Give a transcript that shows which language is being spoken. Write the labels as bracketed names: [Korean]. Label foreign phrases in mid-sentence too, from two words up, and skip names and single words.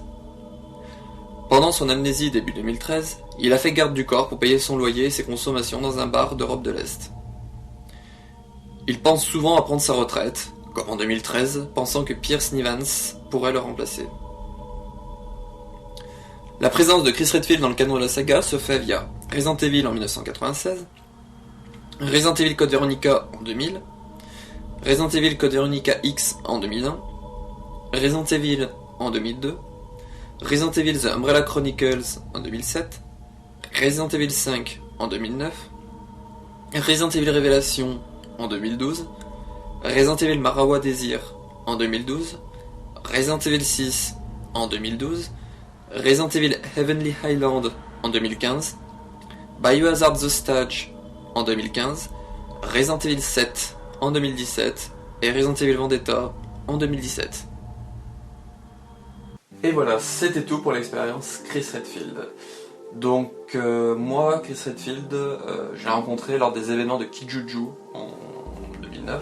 [French] Pendant son amnésie début 2013, il a fait garde du corps pour payer son loyer et ses consommations dans un bar d'Europe de l'Est. Il pense souvent à prendre sa retraite, comme en 2013, pensant que Pierce Nivans pourrait le remplacer. La présence de Chris Redfield dans le canon de la saga se fait via Resident Evil en 1996, Resident Evil Code Veronica en 2000, Resident Evil Code Veronica X en 2001, Resident Evil en 2002, Resident Evil The Umbrella Chronicles en 2007, Resident Evil 5 en 2009, Resident Evil Révélation en 2012, Resident Evil Marawa Désir en 2012, Resident Evil 6 en 2012, Resident Evil Heavenly Highland en 2015, Biohazard The Stage en 2015, Resident Evil 7 en 2017 et Resident Evil Vendetta en 2017. Et voilà, c'était tout pour l'expérience Chris Redfield. Donc moi, Chris Redfield, je l'ai rencontré lors des événements de Kijuju en 2009.